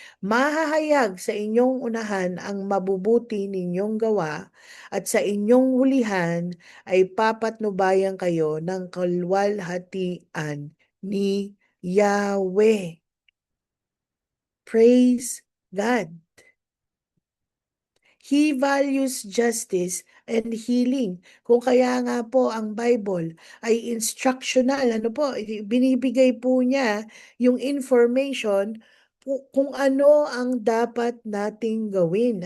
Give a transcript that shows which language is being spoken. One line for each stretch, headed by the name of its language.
Filipino: Mahahayag sa inyong unahan ang mabubuti ninyong gawa at sa inyong hulihan ay papatnubayan kayo ng kalwalhatian ni Yahweh.
English: Praise God. He values justice and healing.
Filipino: Kung kaya nga po ang Bible ay instructional, ano po, binibigay po niya yung information kung ano ang dapat nating gawin.